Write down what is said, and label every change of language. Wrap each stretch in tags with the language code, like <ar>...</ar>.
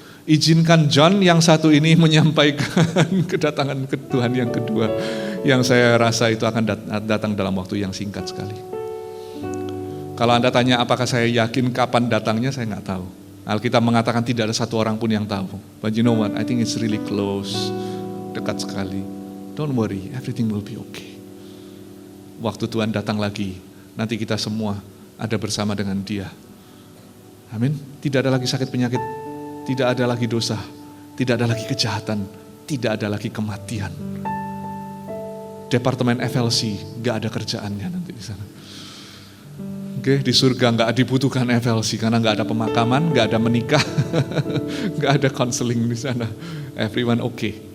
<id>Izinkan John yang satu ini menyampaikan kedatangan Tuhan yang kedua. Yang saya rasa itu akan datang dalam waktu yang singkat sekali. Kalau Anda tanya apakah saya yakin kapan datangnya, saya nggak tahu. Alkitab mengatakan tidak ada satu orang pun yang tahu.</id> <en>But you know what? I think it's really close.</en> <id>Dekat sekali.</id> <en>Don't worry, everything will be okay.</en> <id>Waktu Tuhan datang lagi, nanti kita semua ada bersama dengan Dia. Amin. Tidak ada lagi sakit penyakit, tidak ada lagi dosa, tidak ada lagi kejahatan, tidak ada lagi kematian. Departemen FLC gak ada kerjaannya nanti di sana. Oke, di surga nggak dibutuhkan FLC karena nggak ada pemakaman, nggak ada menikah, nggak ada counseling di sana.</id> <en>Everyone okay.</en>